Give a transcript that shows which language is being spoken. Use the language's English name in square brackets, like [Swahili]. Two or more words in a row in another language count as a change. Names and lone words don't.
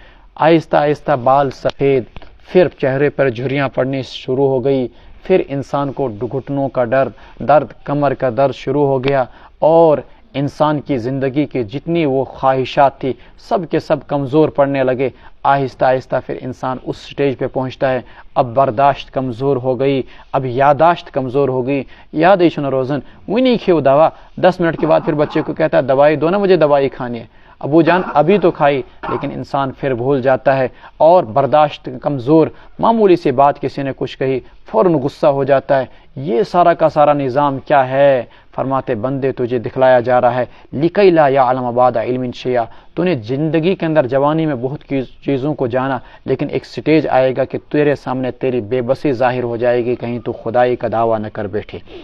[Urdu] آہستہ آہستہ بال سفید، پھر چہرے پر جھریاں پڑنی شروع ہو گئی، پھر انسان کو گھٹنوں کا درد، کمر کا درد شروع ہو گیا، اور انسان کی زندگی کی جتنی وہ خواہشات تھی سب کے سب کمزور پڑنے لگے۔ آہستہ آہستہ پھر انسان اس سٹیج پہ پہنچتا ہے، اب برداشت کمزور ہو گئی، اب یاداشت کمزور ہو گئی۔ یاد ہے [Kashmiri] شنو روزن ونی کھیو دوا، [Urdu] 10 منٹ کے بعد پھر بچے کو کہتا ہے دوائی دو نا، مجھے دوائی کھانی ہے۔ ابو جان ابھی تو کھائی، لیکن انسان پھر بھول جاتا ہے، اور برداشت کمزور، معمولی سی بات کسی نے کچھ کہی فوراً غصہ ہو جاتا ہے۔ یہ سارا کا سارا نظام کیا ہے؟ فرماتے بندے تجھے دکھلایا جا رہا ہے [Arabic] لکی لا یعلم بعد علم شیئا، [Urdu] تو نے زندگی کے اندر جوانی میں بہت چیزوں کو جانا، لیکن ایک سٹیج آئے گا کہ تیرے سامنے تیری بے بسی ظاہر ہو جائے گی، کہیں تو خدائی کا دعویٰ نہ کر بیٹھے۔